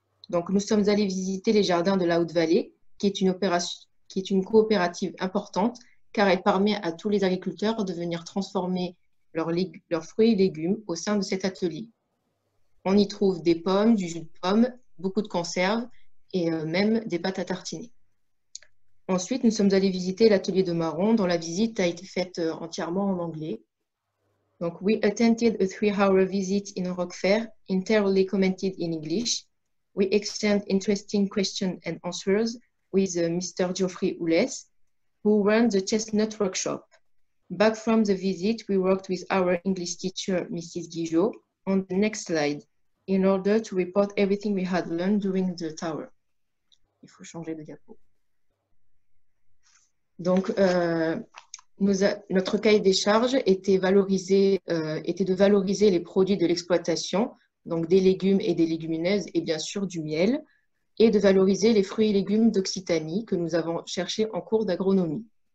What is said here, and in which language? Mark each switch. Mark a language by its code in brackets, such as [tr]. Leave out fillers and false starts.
[fr] Donc, nous sommes allés visiter les jardins de la Haute-Vallée, qui est une coopérative importante, car elle permet à tous les agriculteurs de venir transformer leurs fruits et légumes au sein de cet atelier. On y trouve des pommes, du jus de pomme, beaucoup de conserves et même des pâtes à tartiner. Ensuite, nous sommes allés visiter l'atelier de marron, dont la visite a été faite entièrement en anglais. Donc, [en] we attended a 3-hour visit in a rock fair, entirely commented in English. We exchanged interesting questions and answers with Mr. Geoffrey Oules, who runs the Chestnut Workshop. Back from the visit, we worked with our English teacher, Mrs. Guijo, on the next slide, in order to report everything we had learned during the tour. [fr] Il faut changer de diapo. Donc, notre cahier des charges était de valoriser les produits de l'exploitation, donc des légumes et des légumineuses et bien sûr du miel, et de valoriser les fruits et légumes d'Occitanie que nous avons cherchés en cours d'agronomie.